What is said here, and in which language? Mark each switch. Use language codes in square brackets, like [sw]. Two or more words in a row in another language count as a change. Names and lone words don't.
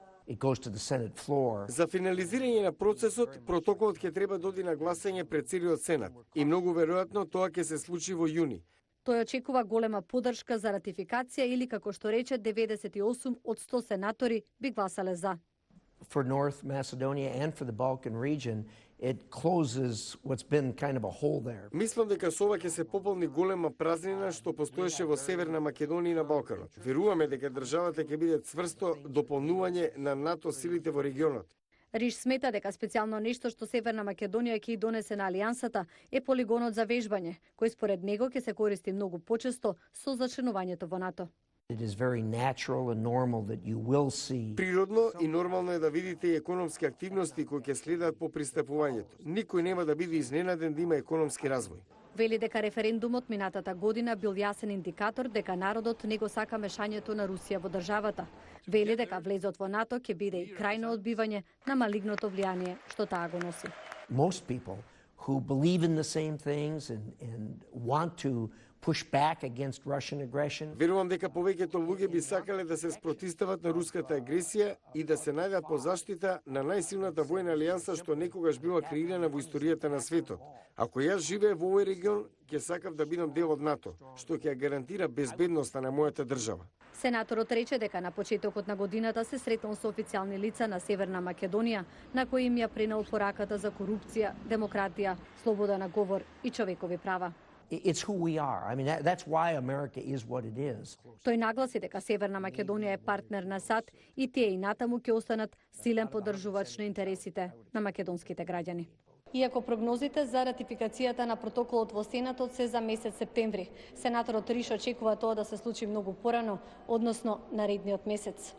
[mk] За финализирање на процесот, протоколот ќе треба да оди на гласање пред целиот Сенат и многу веројатно тоа ќе се случи во јуни. Тој очекува голема поддршка за ратификација или, како што рече, 98 од 100 сенатори би гласале за. [en] For North Macedonia and for the Balkan region, it closes what's been kind of a hole there. [mk] Мислам дека со ова ќе се пополни голема празнина што постоеше во Северна Македонија и на Балканот. Веруваме дека државата ќе биде цврсто дополнување на НАТО силите во регионот. Риш смета дека специјално нешто што Северна Македонија ќе донесе на алијансата е полигонот за вежбање, кој според него ќе се користи многу почесто со зачленувањето во НАТО. [en] It is very natural and normal that you will see. [mk] Природно и нормално е да видите и економски активности кои ќе следат по пристапувањето. Никој нема да биде изненаден да има економски развој. Вели дека референдумот минатата година бил јасен индикатор дека народот не го сака мешањето на Русија во државата. Вели дека влезот во НАТО ќе биде и крајно одбивање на малигното влијание што таа го носи. [en] Most people who believe in the same things and want to push back against Russian aggression. [mk] Верувам дека повеќето луѓе би сакале да се спротивстават на руската агресија и да се најдат по заштита на најсилната војна алијанса што некогаш била креирана во историјата на светот. Ако јас живеев во овој регион, ќе сакав да бидам дел од НАТО, што ќе гарантира безбедноста на мојата држава. Сенаторот рече дека на почетокот на годината се сретнал со официјални лица на Северна Македонија, на кои им ја пренел пораката за корупција, демократија, слобода на говор и човекови права. [en] It's who we are. I mean, that's why America is what it is. [mk] Тој нагласи дека Северна Македонија е партнер на САД и тие и натаму ќе останат силен поддржувач на интересите на македонските граѓани. Иако прогнозите за ратификацијата на протоколот во Сенатот се за месец септември, сенаторот Риш очекува тоа да се случи многу порано, односно наредниот месец.